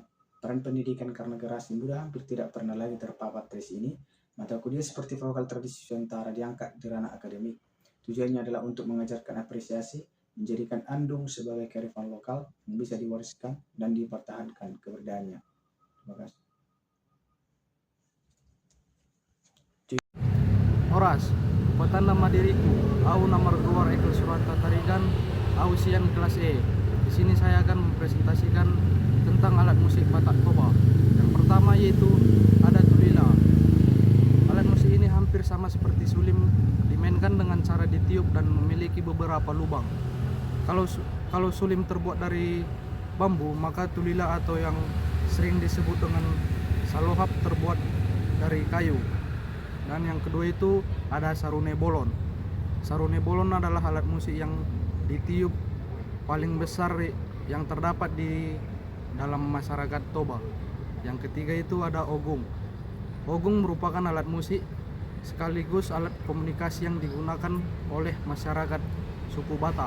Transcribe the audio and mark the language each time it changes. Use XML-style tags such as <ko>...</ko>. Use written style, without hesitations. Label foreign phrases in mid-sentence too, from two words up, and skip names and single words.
<id>Peran pendidikan karena generasi muda hampir tidak pernah lagi terpapar tes ini. Mata kuliah seperti vokal tradisi Nusantara diangkat di ranah akademik. Tujuannya adalah untuk mengajarkan apresiasi, menjadikan andung sebagai kearifan lokal yang bisa diwariskan dan dipertahankan keberadaannya. Terima kasih.</id> <bbc>Oras, petanda diriku, au nomor 2 Ekel Surata Tarigan, au sian kelas E.</bbc> <id>Di sini saya akan mempresentasikan tentang alat musik Batak Toba. Yang pertama yaitu ada tulila. Alat musik ini hampir sama seperti sulim, dimainkan dengan cara ditiup dan memiliki beberapa lubang. Kalau sulim terbuat dari bambu, maka tulila atau yang sering disebut dengan salohap terbuat dari kayu. Dan yang kedua itu ada sarune bolon. Sarune bolon adalah alat musik yang ditiup paling besar yang terdapat di dalam masyarakat Toba. Yang ketiga itu ada ogung. Ogung merupakan alat musik sekaligus alat komunikasi yang digunakan oleh masyarakat suku Batak.</id>